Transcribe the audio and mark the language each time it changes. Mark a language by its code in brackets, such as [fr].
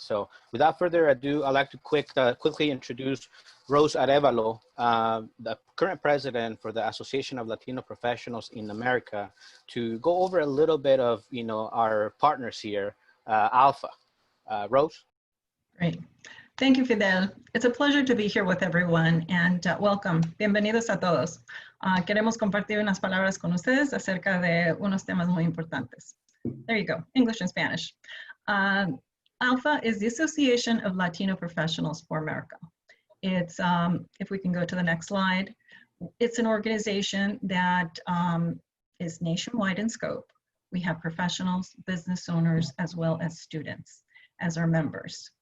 [en] So without further ado, I'd like to quickly introduce Rose Arevalo, the current president for the Association of Latino Professionals in America, to go over a little bit of, our partners here, ALFA. Rose? Great. Thank you, Fidel. It's a pleasure to be here with everyone, and welcome. [es] Bienvenidos a todos. Queremos compartir unas palabras con ustedes acerca de unos temas muy importantes. [en] There you go, English and Spanish. ALFA is the Association of Latino Professionals for America. It's, if we can go to the next slide, it's an organization that is nationwide in scope. We have professionals, business owners, as well as students as our members.